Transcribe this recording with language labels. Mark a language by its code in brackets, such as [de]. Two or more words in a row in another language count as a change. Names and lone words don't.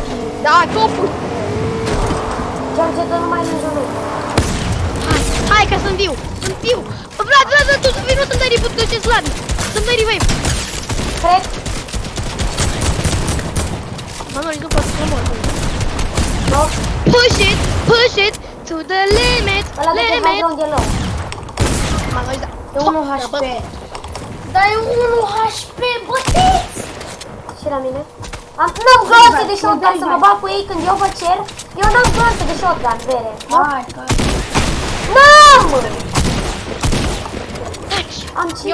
[ro] Da, topul. George, dă numai lângă noi. Hai că sunt viu! Sunt viu! Vlad, tu să vii, nu să-mi dai reboot, că ce slabi! Să-mi dai revive! Cred. Manoli, nu pot să mor. No. [en] Push it to the limit! [ro] Ăla de pe high [en] Limit! [ro] ground e low. Manoli, da. E 1 HP. Dar e 1 HP, băteți! Și la mine. N-am glanțe de shotgun să mă bag cu ei când eu vă cer. Eu n-am glanțe de shotgun, vere. Hai, că... N-am! Am 5.